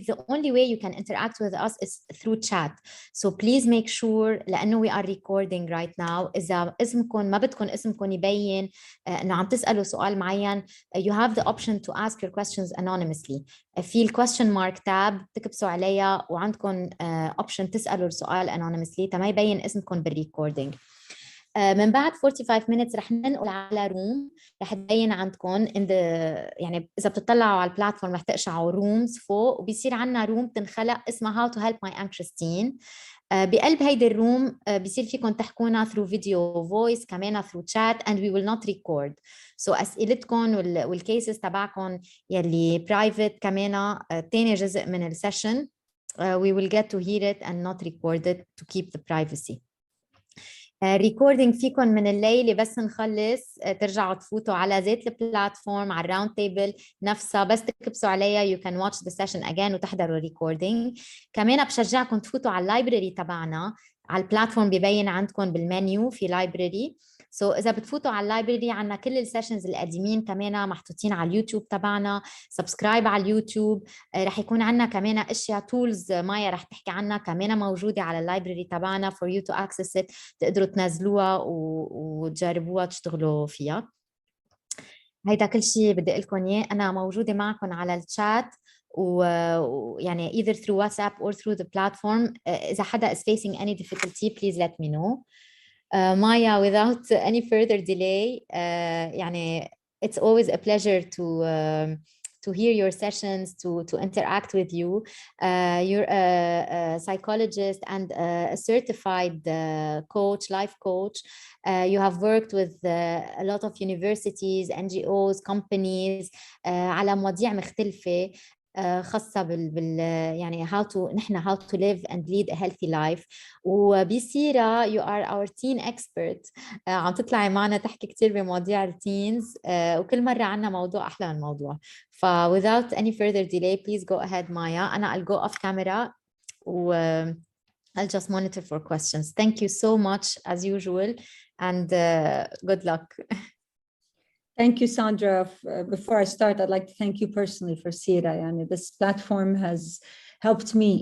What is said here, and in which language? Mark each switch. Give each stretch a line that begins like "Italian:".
English: The only way you can interact with us is through chat. So please make sure,
Arabic: لأنه
English: we are recording right now,
Arabic: إذا اسمكم ما بدكم اسمكم يبين إنه عم تسألوا سؤال معين,
English: you have the option to ask your questions anonymously.
Arabic: في
English: question mark tab
Arabic: تكبسوا عليها وعندكم option تسألوا السؤال anonymously تما يبين اسمكم بالrecording. من بعد 45 minutes رح ننقل على روم, رح تبين عندكم يعني إذا بتطلعوا على البلاتفورم رح تقشعوا رومز فوق, وبيصير عنا روم تنخلق اسمها How to Help My Anxious Teen. بقلب هيدي الروم بيصير فيكم تحكونا
English: through video voice
Arabic: كمان
English: through chat, and we will not record. So
Arabic: أسئلتكم والكيسز تبعكم يلي
English: private
Arabic: كمان تاني جزء من السيشن,
English: we will get to hear it and not record it to keep the privacy.
Arabic: ريكوردينج فيكم من الليلة بس نخلص ترجعوا تفوتوا على ذات البلاتفورم على الراوند تيبل نفسها, بس تكبسوا عليها
English: you can watch the session again
Arabic: وتحضروا ريكوردينج. كمان بشجعكم تفوتوا على اللايبرري تبعنا على البلاتفورم, بيبين عندكم بالمنيو في لايبرري. سو إذا بتفوتوا على اللايبرري عنا كل السيشنز القديمين كمان محطوطين على اليوتيوب تبعنا. سبسكرايب على اليوتيوب. رح يكون عنا كمان اشياء تولز مايا رح تحكي عنها كمان موجودة على اللايبرري تبعنا
English: for you to access it,
Arabic: تقدروا تنزلوها وتجربوها تشتغلوا فيها. هيدا كل شيء بدي لكم اياه. انا موجودة معكم على الشات ويعني
English: either through WhatsApp or through the platform.
Arabic: إذا حدا
English: is facing any difficulty please let me know. Maya, without any further delay, يعني it's always a pleasure to hear your sessions, to interact with you. You're a psychologist and a certified coach, life coach. You have worked with a lot of universities, NGOs, companies
Arabic: على مواضيع مختلفة خاصة يعني
English: how to live and lead a healthy life. وبصيرة you are our teen expert.
Arabic: عم تطلعي معنا تحكي كتير بمواضيع التينز, وكل مرة عنا موضوع أحلى من موضوع.
English: without any further delay please go ahead Maya. أنا I'll go off camera و I'll just monitor for questions. Thank you so much as usual and good luck. Thank you, Sandra. Before I start, I'd like to thank you personally for Sira. And this platform has helped me.